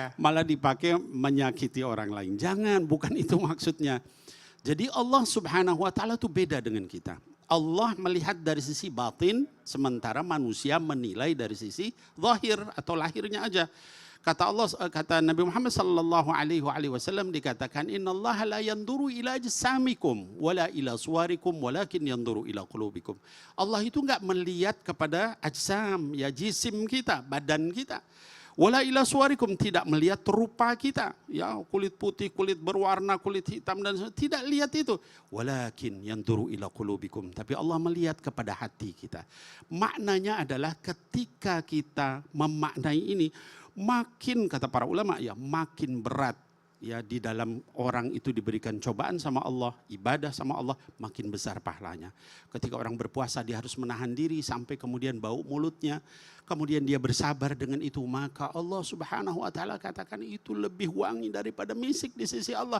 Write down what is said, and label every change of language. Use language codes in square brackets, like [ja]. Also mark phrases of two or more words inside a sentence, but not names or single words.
[id] Malah dipakai menyakiti orang lain. Jangan, bukan itu maksudnya. Jadi Allah [ar] سبحانه وتعالى [id] itu beda dengan kita. Allah melihat dari sisi batin, sementara manusia menilai dari sisi zahir atau lahirnya aja. Kata Nabi Muhammad [ar] صلى الله عليه وسلم [id] dikatakan [ar] إن الله لا ينظر إلى أجسامكم ولا إلى صوركم ولكن ينظر إلى قلوبكم. [id] Allah itu enggak melihat kepada ajsam ya, jisim kita, badan kita. [ar] ولا إلى صوركم, [id] tidak melihat rupa kita, ya kulit putih, kulit berwarna, kulit hitam dan tidak lihat itu. [ar] ولكن ينظر إلى قلوبكم, [id] tapi Allah melihat kepada hati kita. Maknanya adalah ketika kita memaknai ini, makin kata para ulama ya, makin berat ya di dalam orang itu diberikan cobaan sama Allah, ibadah sama Allah, makin besar pahalanya. Ketika orang berpuasa dia harus menahan diri sampai kemudian bau mulutnya, kemudian dia bersabar dengan itu, maka Allah [ar] سبحانه وتعالى [id] katakan itu lebih wangi daripada misik di sisi Allah.